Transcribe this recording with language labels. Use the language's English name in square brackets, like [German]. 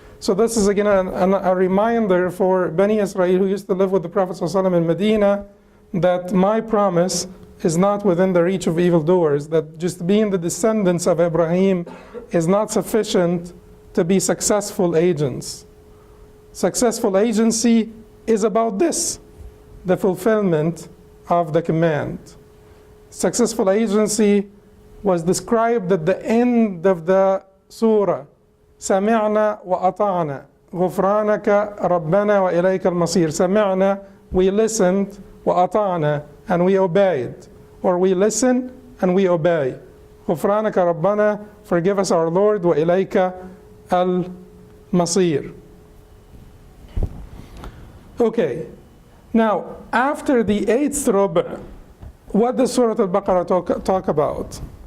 [English] So this is again a reminder for Bani Israel who used to live with the Prophet ﷺ in Medina, that my promise is not within the reach of evildoers, that just being the descendants of Ibrahim is not sufficient to be successful agents. Successful agency is about this, the fulfillment of the command. Successful agency was described at the end of the surah. [Arabic] سمعنا وأطعنا غفرانك ربنا وإليك المصير. سمعنا, [English] we listened, [Arabic] وأطعنا, [English] and we obeyed. Or we listen and we obey. [Arabic] غفرانك ربنا, [English] forgive us our Lord, [Arabic] وإليك المصير. [English] Okay, now after the 8th rubu', what does Surah Al-Baqarah talk about?